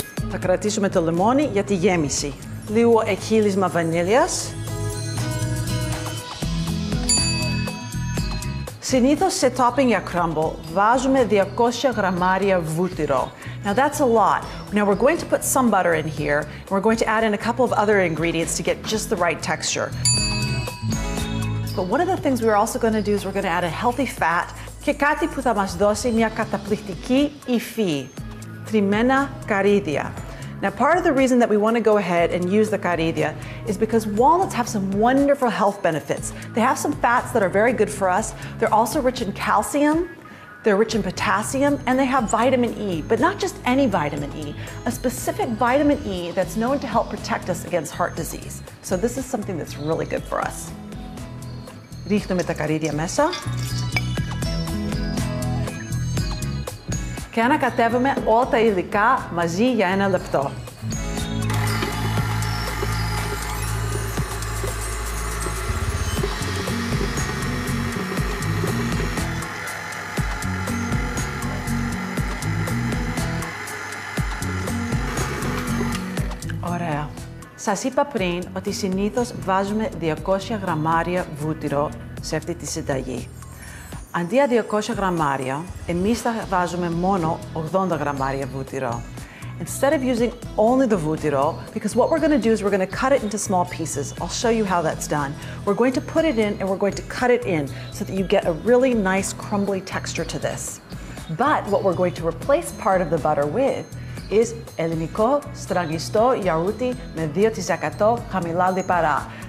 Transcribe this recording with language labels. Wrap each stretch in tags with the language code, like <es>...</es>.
<el>Θα κρατήσουμε το λεμόνι για τη γέμιση. Λίγο εκχύλισμα βανίλιας. Συνήθως σε topping για crumble βάζουμε 200 γραμμάρια βούτυρο.</el> <en>Now that's a lot. Now we're going to put some butter in here, and we're going to add in a couple of other ingredients to get just the right texture. But one of the things we're also going to do is we're going to add a healthy fat</en> <el>και κάτι που θα μας δώσει μια καταπληκτική υφή. Τριμμένα καρύδια.</el> <en>Now, part of the reason that we want to go ahead and use the carilla is because walnuts have some wonderful health benefits. They have some fats that are very good for us. They're also rich in calcium, they're rich in potassium, and they have vitamin E, but not just any vitamin E, a specific vitamin E that's known to help protect us against heart disease. So this is something that's really good for us.</en> <el>Ρίχνουμε τα καρύδια μέσα. Και ανακατεύουμε όλα τα υλικά μαζί για 1 λεπτό. Ωραία. Σας είπα πριν ότι συνήθως βάζουμε 200 γραμμάρια βούτυρο σε αυτή τη συνταγή. Αντί για 200 γραμμάρια, εμείς θα βάζουμε μόνο 80 γραμμάρια βούτυρο.</el> <en>Instead of using only the βούτυρο, because what we're going to do is we're going to cut it into small pieces. I'll show you how that's done. We're going to put it in and we're going to cut it in so that you get a really nice crumbly texture to this. But what we're going to replace part of the butter with is</en> <el>ελληνικό στραγγιστό γιαούρτι με 2% χαμηλά λιπαρά.</el>